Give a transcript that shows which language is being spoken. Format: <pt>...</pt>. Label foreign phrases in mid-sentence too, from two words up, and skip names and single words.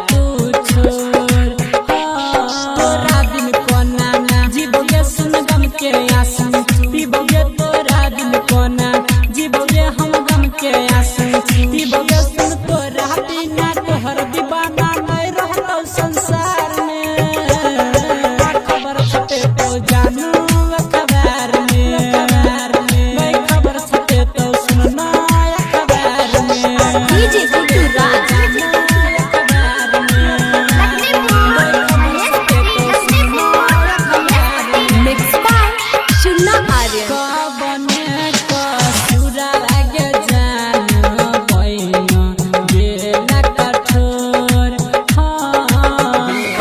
<mai>तू छोड़, तोरा दिन कोना जीवोगे सुन गम के आंसू, पीबोगे तोरा दिन कोना जीवोगे हम गम के आंसू, पीबोगे सुन तो रहती ना तोहर दीवाना नहीं रहतो संसार में, खबर छपे तो जानू अखबार में, खबर छपे तो सुनना अखबार में,</mai> <en>DJ mix by चुन्ना आर्यन।</en> <mai>कबने कसुरा लागे जान पैन गेला कठोर,</mai>